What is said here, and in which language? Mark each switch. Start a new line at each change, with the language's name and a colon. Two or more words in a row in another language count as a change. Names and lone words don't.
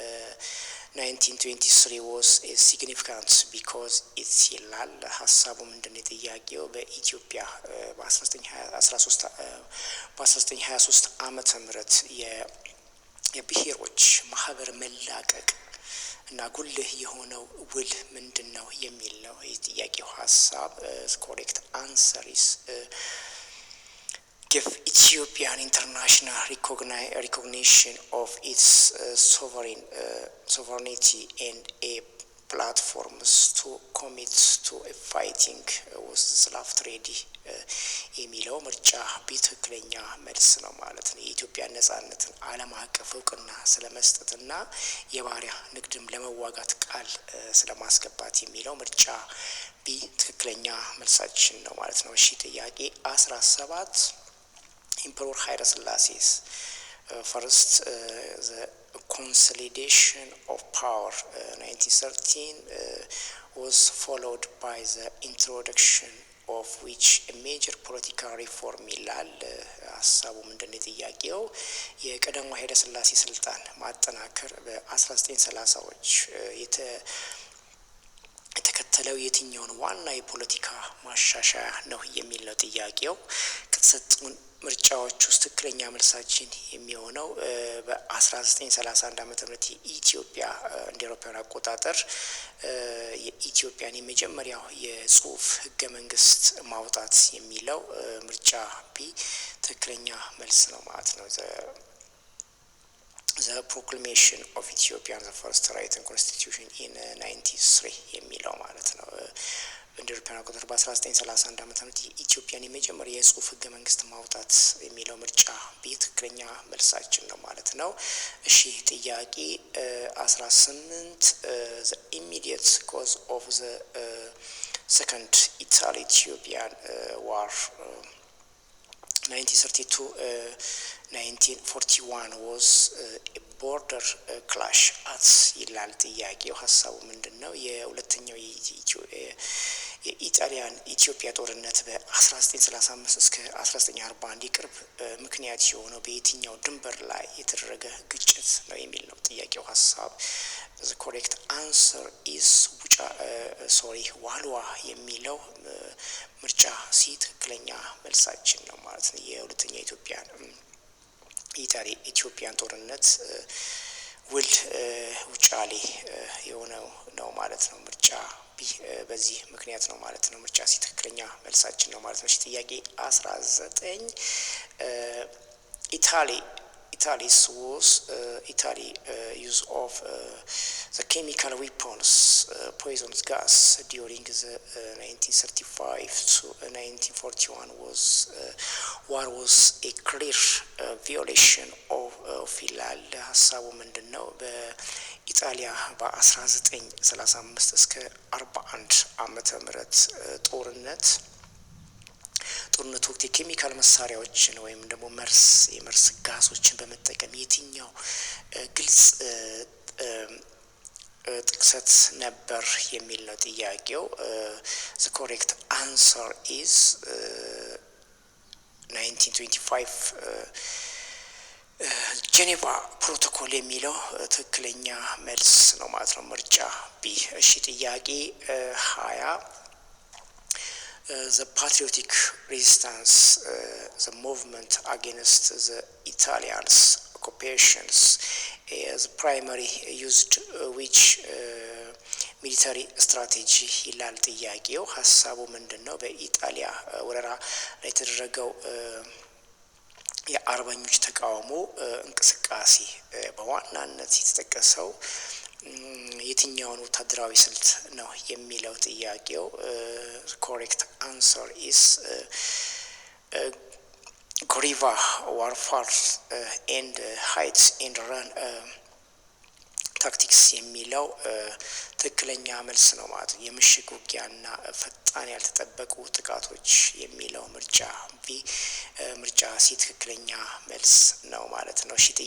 English: 1923 was significant because it's
Amharic: ይላል ሐሳቡ ምንድነው ጥያቄው በኢትዮጵያ በ1923 ዓመተ ምህረት የብሔሮች ማህበር መላቀቅ እና ጉልህ የሆነው ውል ምንድነው የሚል ነው የጥያቄው ሐሳብ
English: correct answer is give Ethiopian international recognition of its sovereignty and a platforms to commit to a fighting with slave
Amharic: trade የሚለው ምርጫ በትክክለኛ መልስ ነው ማለት ነው። የኢትዮጵያ ነጻነትን ዓለም አቀፍ እውቅና ስለመስጠትና የባሪያ ንግድም ለመዋጋት ቃል ስለማስገባት የሚለው ምርጫ በትክክለኛ መልሳችን ነው ማለት ነው። እሺ ጥያቄ
English: 17 Emperor Haile Selassie first the consolidation of power 1913 was followed by the introduction of which a major political reform
Amharic: ይላል። ሀሳቡ ምንድነው? ጥያቄው የቀዳማዊ ኃይለ ሥላሴ ስልጣን ማጠናከር በ1930ዎች የተከተለው የትኛውን ዋና የፖለቲካ ማሻሻያ ነው የሚል ነው ጥያቄው። ከተሰጡን ምርጫዎች ውስጥ ትክክለኛ መልሳችን የሚሆነው በ1931 ዓመተ ምህረት የኢትዮጵያ እንደ አውሮፓውያን አቆጣጠር የኢትዮጵያን የመጀመሪያው የጽሁፍ ህገ መንግስት ማውጣት የሚለው ምርጫ ቢ ትክክለኛ መልስ ነው ማለት ነው።
English: the proclamation of Ethiopia the first written constitution in 93
Amharic: የሚለው ማለት ነው። እንደ አውሮፓውያን አቆጣጠር በ1931 ዓመተ ምህረት የኢትዮጵያን የመጀመሪያ የጽሁፍ ህገ መንግስት ማውጣት የሚለው ምርጫ ቢ ትክክለኛ መልሳችን ነው ማለት ነው። እሺ ጥያቄ 18
English: the immediate cause of the second Italo-Ethiopian war 1932-1941 was a border clash at
Amharic: ይላል ጥያቄው። ሀሳቡ ምንድነው? የሁለተኛው የኢጣሊያን ኢትዮጵያ ጦርነት በ1935 እስከ 1941 የቅርብ ምክንያት የሆነው በየትኛው ድንበር ላይ የተደረገ ግጭት ነው የሚል ነው ጥያቄው ሀሳብ።
English: the correct answer is
Amharic: ዋልዋ የሚለው ምርጫ ሲ ትክክለኛ መልሳችን ነው ማለት ነው። የሁለተኛ ኢትዮጵያን ጦርነት ውል ውጫሌ የሆነው ነው ማለት ነው። ምርጫ ቢ በዚህ ምክንያት ነው ማለት ነው። ምርጫ ሲ ትክክለኛ መልሳችን ነው ማለት ነው። እሺ ጥያቄ 19
English: Italy use of the chemical weapons poison gas during the 1935 to 1941 war was a clear violation of
Amharic: ይላል። ሀሳቡ ምንድነው? በኢጣሊያ በ1935 እስከ 41 ዓመተ ምህረት ጦርነት ወቅት የኬሚካል መሳሪያዎችን ወይም ደግሞ የመርስ ጋዞችን በመጠቀም የትኛው ግልጽ ጥቅሰት ነበር የሚል ነው ጥያቄው።
English: the correct answer is
Amharic: 1925
English: ጄኔቫ ፕሮቶኮል
Amharic: የሚለው ትክክለኛ መልስ ነው ማለት ነው። ምርጫ ቢ። እሺ ጥያቄ
English: 20 the patriotic resistance the movement against the Italians occupations is primary used which military strategy
Amharic: ይላል ጥያቄው። ሀሳቡ ምንድነው? በኢጣሊያ ወረራ ላይ የተደረገው የአርበኞች ተቃውሞ እንቅስቃሴ በዋናነት የተጠቀሰው የትኛውን ወታደራዊ ስልት ነው የሚለው ጥያቄው።
English: correct answer is guerrilla warfare and hide and run tactics
Amharic: የሚለው ትክክለኛ መልስ ነው ማለት ነው። የምሽግ ውጊያና ፈጣን ያልተጠበቁ ጥቃቶች የሚለው ምርጫ ቢ ምርጫ ሲ ትክክለኛ መልስ ነው ማለት ነው። እሺ